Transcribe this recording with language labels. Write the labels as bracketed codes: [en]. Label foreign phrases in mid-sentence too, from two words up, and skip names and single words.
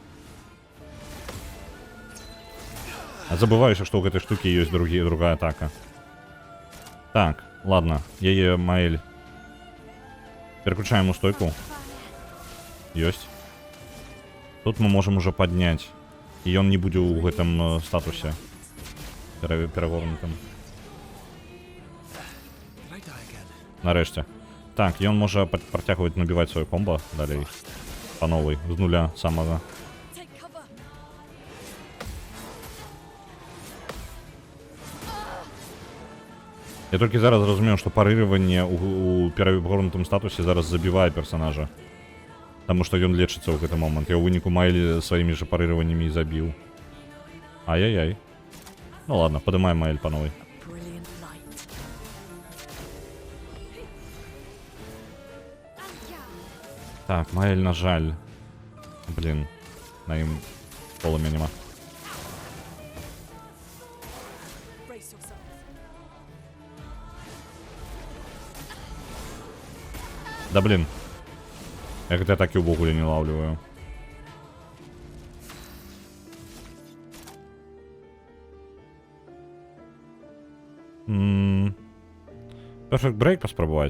[be] А забываюся, што ў гэтай штукі ёсць другая атака. Так, ладно, яе Маэль. Пераключаем у стойку. Ёсць. Тут мы можам уже падняць. І ён не будзе ў гэтым статусе перагорнутым. [en] Did I die again? [be] Нарэшце. Так, ён можа працягваць набіваць сваё комбо далей. Па новай, з нуля самага. [en] Take cover. [be] Я толькі зараз зразумеў, што парырыванне у перагорнутым статусе зараз забівае персонажа. Таму што ён лечыцца ў гэты момант. Я ў выніку Маэль сваімі жа парырываннямі і забіў. Ай-яй-яй. Ну ладно, падымаем Маэль па новай. [en] Brilliant light. [be] Так, Маэль, на жаль. Блін, на ім полымя няма. [en] Brace yourself. [be] Да блін. Я гэтай атакі ўвогуле не лаўліваю. Perfect Break паспрабаваць.